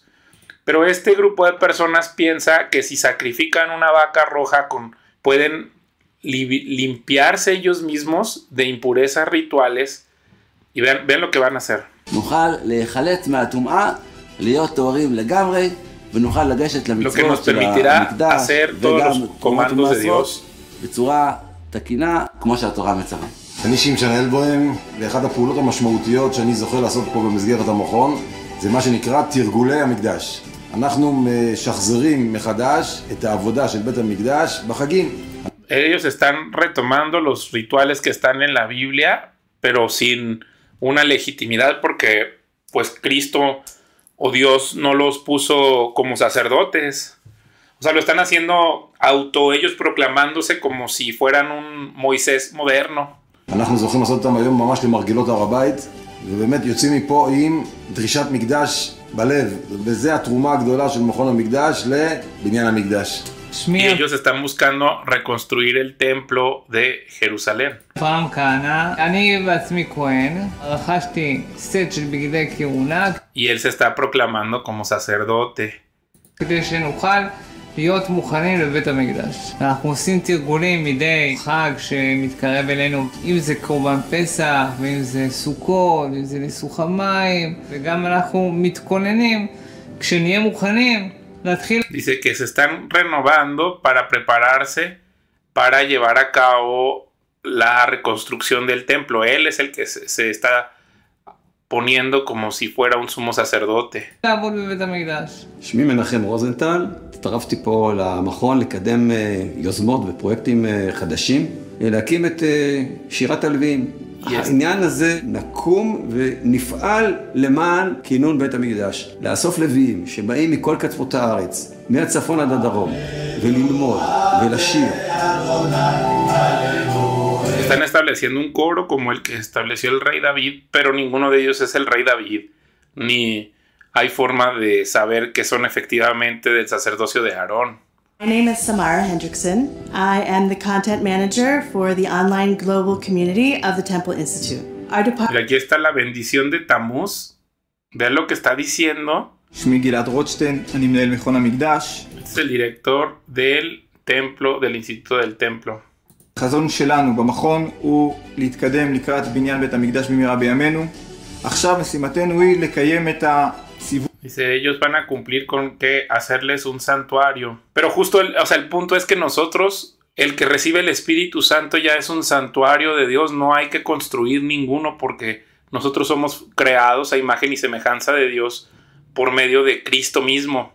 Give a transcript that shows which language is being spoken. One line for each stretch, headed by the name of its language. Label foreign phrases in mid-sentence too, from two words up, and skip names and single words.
Spanish: Pero este grupo de personas piensa que si sacrifican una vaca roja pueden limpiarse ellos mismos de impurezas rituales. Y vean lo que van a hacer. Lo que nos permitirá hacer todos los comandos de Dios.
Hebrew: אני שמשנהל בהם, ואחת הפעולות המשמעותיות שאני זוכר לעשות פה במסגרת המכון, זה מה שנקרא תרגולי המקדש. אנחנו משחזרים מחדש את העבודה של בית המקדש בחגים.
Spanish: Ellos están retomando los rituales que están en la Biblia, pero sin una legitimidad porque pues Cristo o Dios no los puso como sacerdotes. O sea, lo están haciendo ellos proclamándose como si fueran un Moisés moderno.
Hebrew: אנחנו זוכים לעשות אותם היום ממש למרגלות הר הבית, ובאמת יוצאים מפה עם דרישת מקדש בלב, וזה התרומה הגדולה של מכון המקדש לבניין המקדש.
Spanish: Y ellos están buscando reconstruir el templo de Jerusalén. Y él se está proclamando como sacerdote.
Hebrew: להיות מוכנים לבית המקדש. אנחנו עושים תרגולים מדי חג שמתקרב אלינו, אם זה קורבן פסח, ואם זה סוכות, ואם זה ניסוך המים, וגם אנחנו מתכוננים, כשנהיה מוכנים, להתחיל.
Spanish: Dice que se están renovando para prepararse para llevar a cabo la reconstrucción del templo. Él es el que se está poniendo como si fuera un sumo sacerdote.
Hebrew: לעבוד בבית המקדש. שמי מנחם רוזנטל, הצטרפתי פה למכון לקדם יוזמות ופרויקטים חדשים, להקים את שירת הלוויים. העניין הזה נקום ונפעל למען כינון בית המקדש. לאסוף לוויים שבאים מכל קצוות הארץ, מהצפון עד הדרום, וללמוד ולשיר.
Spanish: Están estableciendo un coro como el que estableció el rey David, pero ninguno de ellos es el rey David, ni hay forma de saber que son efectivamente del sacerdocio de Aarón.
English: My name is Samara Hendrickson. I am the content manager for the online global community of the Temple Institute.
Spanish: Y aquí está la bendición de Tammuz. Vean lo que está diciendo.
Hebrew: שמי גלעד רוטשטיין, אני מנהל מכון המקדש.
Spanish: Este es el director del templo, del Instituto del Templo.
Hebrew: החזון שלנו במכון הוא להתקדם לקראת בניין בית המקדש במהרה בימינו. עכשיו משימתנו היא לקיים את הסיבוב.
Spanish: Dice, ellos van a cumplir con que hacerles un santuario. Pero justo, el punto es que nosotros, el que recibe el Espíritu Santo ya es un santuario de Dios. No hay que construir ninguno porque nosotros somos creados a imagen y semejanza de Dios por medio de Cristo mismo.